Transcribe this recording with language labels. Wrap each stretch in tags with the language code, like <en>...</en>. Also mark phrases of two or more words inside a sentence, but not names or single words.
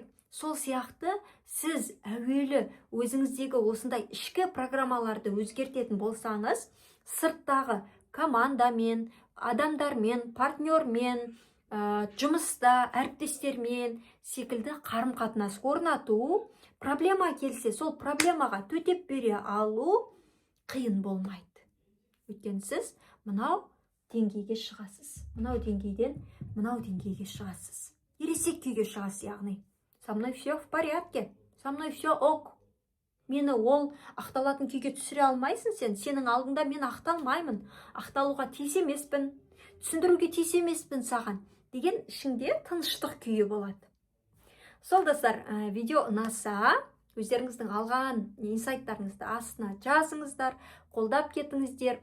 <kk>Сол сияқты сіз әуелі өзіңіздегі осындай ішкі программаларды өзгертетін болсаңыз, сырттағы командамен, адамдармен, партнермен, жұмыста, әріптестермен секілді қарым-қатынас орнату, проблема келсе, сол проблемаға төтеп бере алу қиын болмайды. Өйткені сіз мынау деңгейге шығасыз. Мынау деңгейден мынау деңгейге шығасыз. Ересек күйге шығасыз, яғни.</kk> <ru>Со мной все в порядке, со мной все ок.</ru> <kk>Мені ол ақталатын күйге түсіре алмайсың сен. Сенің алдында мен ақталмаймын. Ақталуға тиіс емеспін, түсіндіруге тиіс емеспін саған деген ішіңде тыныштық күйі болады. Сол достар, видео ұнаса, өздеріңіздің алған инсайттарыңызды астына жазыңыздар, қолдап кетіңіздер.</kk>